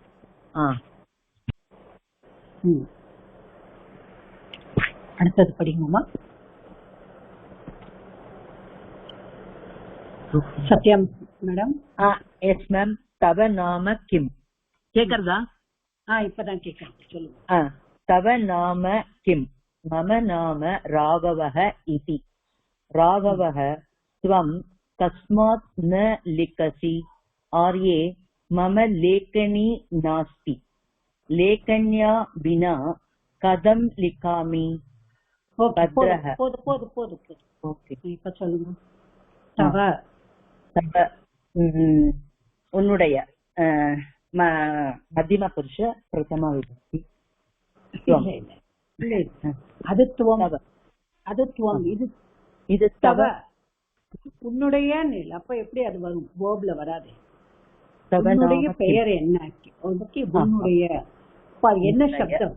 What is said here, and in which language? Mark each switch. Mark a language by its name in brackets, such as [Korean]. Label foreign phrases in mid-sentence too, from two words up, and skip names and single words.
[Tamil] அடுத்தது படிங்கம்மா. சத்யா மேடம். எஸ் மேம். [Sanskrit] तव नाम किम् [Tamil] கேக்குறதா? இப்பதான் கேக்குறேன். சொல்லுங்க. [Sanskrit] तव नाम किं? मम नाम राघवः इति। राघवः त्वं कस्मात् न लिखसि? आर्ये मम लेखनी नास्ति। लेखन्या विना कथं लिखामि? भद्रः [Tamil] ஓகே இப்ப சொல்லுங்க. தவ तव उन्नुடைய மத்தியம புருஷ பிரதம விபக்தி. அது துவம், அது துவம், இது தவ. உன்னுடைய அப்ப எப்படி அது வரும்? வேர்ப்ல வராது. உன்னுடைய பெயர் என்ன? உன்னுடைய என்ன சப்தம்?